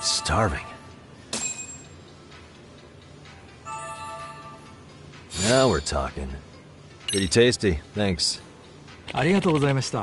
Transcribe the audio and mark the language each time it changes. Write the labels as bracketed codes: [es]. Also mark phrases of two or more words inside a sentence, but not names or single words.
[en] starving. Now we're talking. Pretty tasty, thanks. [ja] ありがとうございました。